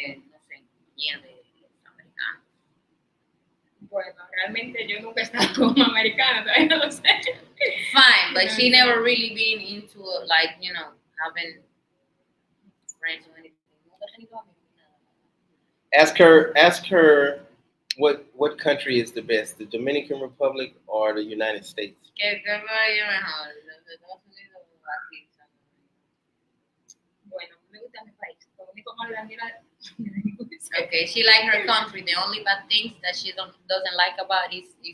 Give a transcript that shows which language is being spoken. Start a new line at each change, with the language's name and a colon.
Spanish: No sé, miedo de los americanos. Bueno, realmente yo nunca he estado con un americano, todavía no lo sé.
English: Fine, but she never really been into like, having friends or anything. Ask her what country is the best, the Dominican Republic or the United States?
Spanish: ¿Qué vaya mejor, los Estados Unidos o aquí? Bueno, me gusta mi país. Lo único malo de la
English: Okay, she like her country. The only bad things that she doesn't like about is